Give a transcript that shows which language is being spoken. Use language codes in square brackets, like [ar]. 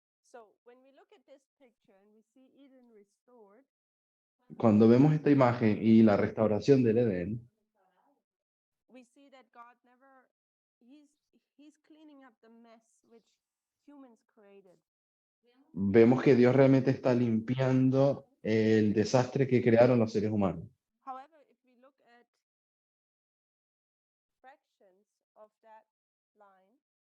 [en] So when we look at this picture and we see Eden restored, [es] Cuando vemos esta imagen y la restauración del Edén, [en] we see that God never, he's cleaning up the mess which humans created. [es] vemos que Dios realmente está limpiando el desastre que crearon los seres humanos. [en] However, if we look at fractions of that line,